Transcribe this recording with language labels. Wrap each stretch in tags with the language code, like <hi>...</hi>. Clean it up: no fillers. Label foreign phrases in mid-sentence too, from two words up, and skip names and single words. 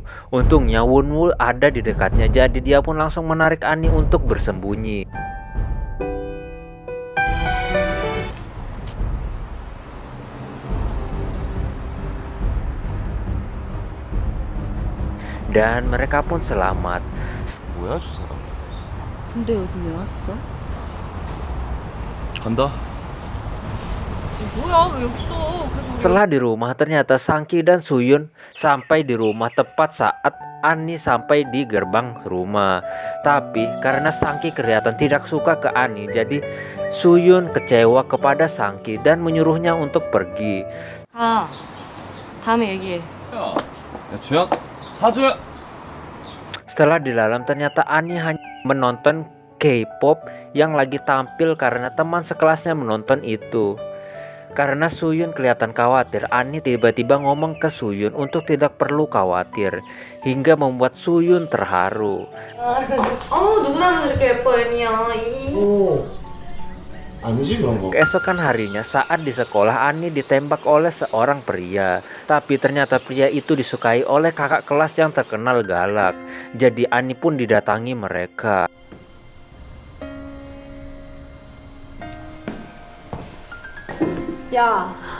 <id>Untungnya Wunwoo ada di dekatnya, jadi dia pun langsung menarik Ani untuk bersembunyi. Dan mereka pun selamat.</id> <ko>뭐야 저 사람? 근데 여기 왜 왔어? 간다. 뭐야 왜 여기 있어? 그래서</ko> <id>Setelah di rumah, ternyata Sangki dan Suyun sampai di rumah tepat saat Ani sampai di gerbang rumah. Tapi karena Sangki kelihatan tidak suka ke Ani, jadi Suyun kecewa kepada Sangki dan menyuruhnya untuk pergi.</id> <ko>가. 다음에 얘기해. 야 주혁 사주.</ko> <id>Setelah di dalam, ternyata Ani hanya menonton K-pop yang lagi tampil karena teman sekelasnya menonton itu. Karena Suyun kelihatan khawatir, Ani tiba-tiba ngomong ke Suyun untuk tidak perlu khawatir, hingga membuat Suyun terharu.</id> <ko>누구 닮아서 이렇게 예뻐, 애니야. 아니지 그런 거.</ko> <id>Keesokan harinya, saat di sekolah, Ani ditembak oleh seorang pria. Tapi ternyata pria itu disukai oleh kakak kelas yang terkenal galak. Jadi Ani pun didatangi mereka.</id> <ko>야</ko>